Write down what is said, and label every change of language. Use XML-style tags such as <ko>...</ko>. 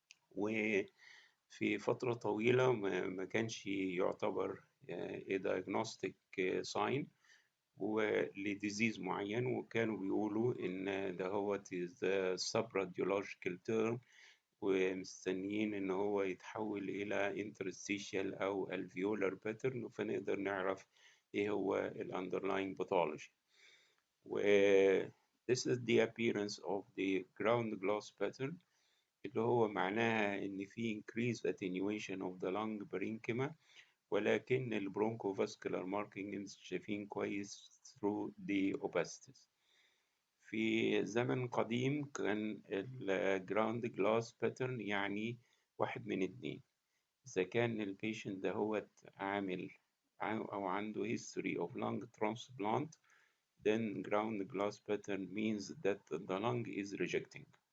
<ar>وفي فترة طويلة ما كانش يعتبر</ar> <en>diagnostic sign</en> <ar>ولديزيز معين، وكانوا بيقولوا إن ده هو</ar> <en>subradiological term،</en> <ar>ومستنيين إن هو يتحول إلى interstitial أو</ar> <en>alveolar pattern</en> <ar>فنقدر نعرف إيه هو ال</ar> <en>underlying pathology.</en> <ar>و</ar> <en>this is the appearance of the ground glass pattern،</en> <ar>اللي هو معناها إن في</ar> <en>increased attenuation of the lung parenchyma،</en> <ar>ولكن البرونكوفاسكولار ماركينجز شايفين كويس</ar> <en>through the opacities.</en> <ar>في زمن قديم كان الجراوند جلاس باترن يعني واحد من اتنين: إذا كان البيشنت ده هو عامل أو عنده</ar> <en>history of lung transplant then ground glass pattern means that the lung is rejecting.</en>